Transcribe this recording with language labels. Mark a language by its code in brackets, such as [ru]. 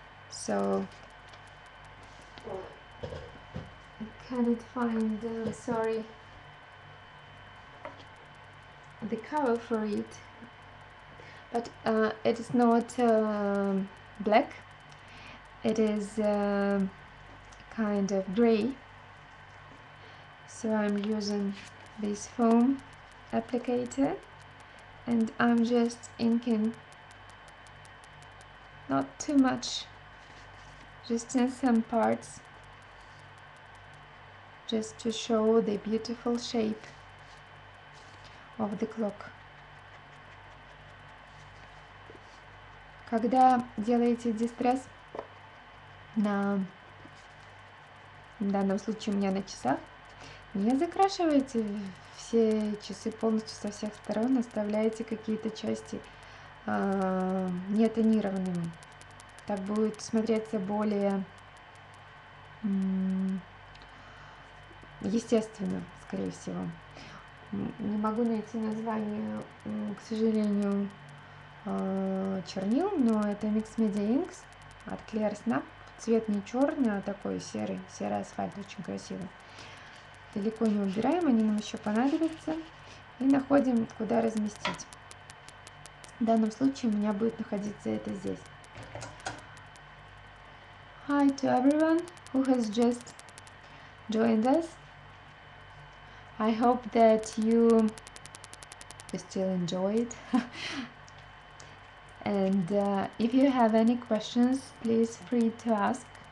[en] So I cannot find, sorry, the cover for it, but it is not black, it is kind of gray, so I'm using this foam applicator and I'm just inking, not too much, just in some parts, just to show the beautiful shape of the clock. [ru] Когда делаете дистресс, в данном случае у меня на часах, не закрашивайте все часы полностью со всех сторон, оставляйте какие-то части нетонированными. Так будет смотреться более естественно, скорее всего. Не могу найти название, к сожалению, чернил, но это Mix Media Inks от Clear Snap. Цвет не черный, а такой серый асфальт, очень красивый. Далеко не убираем, они нам еще понадобятся. И находим, куда разместить. В данном случае у меня будет находиться это здесь. [en] Hi to everyone who has just joined us. I hope that you still enjoy it. And if you have any questions, please free to ask.